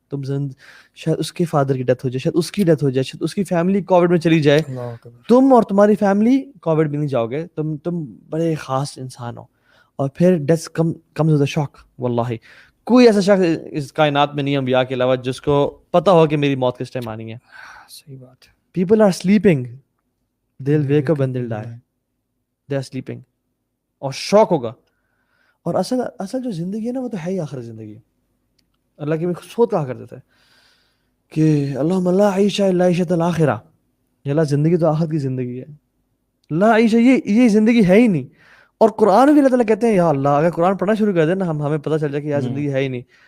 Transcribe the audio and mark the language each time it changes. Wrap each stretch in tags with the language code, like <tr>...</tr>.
<ur>تم شاید اس کے فادر کی ڈیتھ ہو جائے, شاید اس کی ڈیتھ ہو جائے, شاید اس کی فیملی کووڈ میں چلی جائے, تم اور تمہاری فیملی کووڈ میں نہیں جاؤ گے, تم بڑے خاص انسان ہو. اور پھر</ur> <en>Death comes with a shock.</en> <ur>واللہ کوئی ایسا شخص اس کائنات میں نہیں انبیاء کے علاوہ جس کو پتہ ہو کہ میری موت کس ٹائم آنی ہے. صحیح بات ہے.</ur> <en>people are sleeping, they will wake up and they will die, they are sleeping,</en> <ur>اور شوق ہوگا. اور اصل جو زندگی ہے نا وہ تو ہے ہی آخر زندگی. اللہ کے بھی خود کہا کرتے تھے کہ</ur> <ar>اللہم لا عیش الا عیشۃ الآخرہ,</ar> <ur>اللہ زندگی تو آخرت کی زندگی ہے.</ur> <ar>لا عیش,</ar> <ur>یہ زندگی ہے ہی نہیں. اور قرآن بھی اللہ تعالیٰ کہتے ہیں یا اللہ, اگر قرآن پڑھنا شروع کر دیں نا ہمیں پتہ چل جائے کہ یار زندگی ہے ہی نہیں.</ur>